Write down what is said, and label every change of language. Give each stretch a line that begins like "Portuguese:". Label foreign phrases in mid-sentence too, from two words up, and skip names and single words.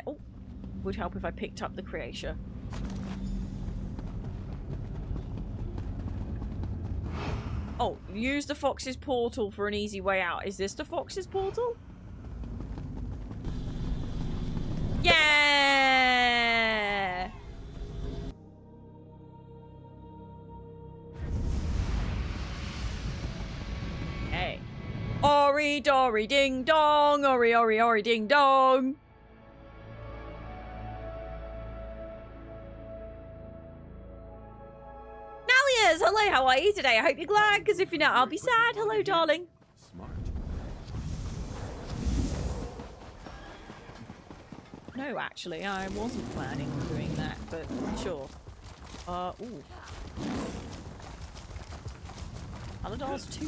English: Oh, would help if I picked up the Creatia. Oh, use the Fox's portal for an easy way out. Is this the Fox's portal? Yeah! Hey. Ori dory ding dong! Ori ori ori ding dong! Nalias! Hello, how are you today? I hope you're glad, because if you're not, I'll be sad. Hello, darling. Smart. No, actually, I wasn't planning on doing that, but sure. Ooh. Aladar's tooth.